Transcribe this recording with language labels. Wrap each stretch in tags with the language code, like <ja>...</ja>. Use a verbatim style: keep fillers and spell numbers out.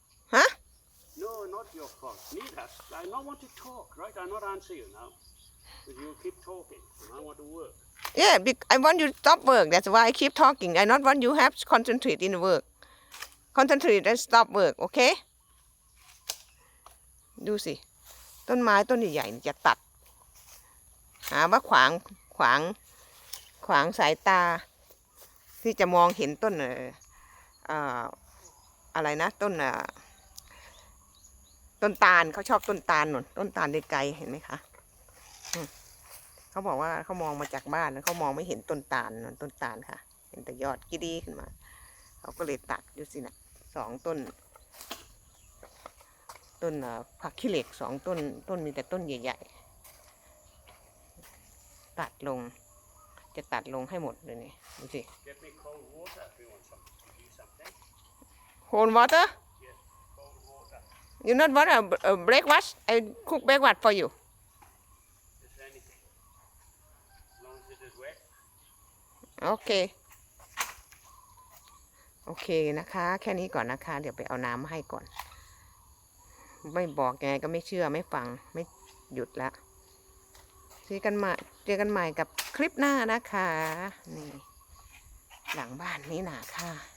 <en>huh? No, not your fault. Neither. I not want to talk, right? I not answer you now. But you keep talking, and I want to work. Yeah, bec- I want you to stop work. That's why I keep talking. I not want you have to concentrate in work. Concentrate and stop work, okay?</en> <th>ดูสิ ต้นไม้ต้นใหญ่ๆนี่จะตัด หาว่าขวางขวางขวางสายตา ที่จะมองเห็นต้นเอ่อเอ่ออะไรนะ ต้นเอ่อ ต้นตาลเขาชอบต้นตาลหนุนต้นตาลไกลๆเห็นไหมคะอืมเขาบอกว่าเขามองมาจากบ้านแล้วเขามองไม่เห็นต้นตาลนนต้นตาลค่ะ เห็นแต่ยอดกิดีขึ้นมา เขาก็เลยตัดดูสินะสองต้น ต้นเอ่อผักขี้เหล็กสองต้น ต้นมีแต่ต้นใหญ่ๆ ตัดลง จะตัดลงให้หมดเลยนี่ดูสิ</th> <en>Get me cold water if you want something. Do something. cold water Yes, cold water. you not want a, a breakfast I cook breakfast for you Just anything. As long as it is wet.</en> <th>โอเค โอเคนะคะ แค่นี้ก่อนนะคะ เดี๋ยวไปเอาน้ำมาให้ก่อน ไม่บอกยังไงก็ไม่เชื่อไม่ฟังไม่หยุดละเจอกันใหม่เจอกันใหม่กับคลิปหน้านะคะ นี่ หลังบ้านนี่หนาค่ะ</th>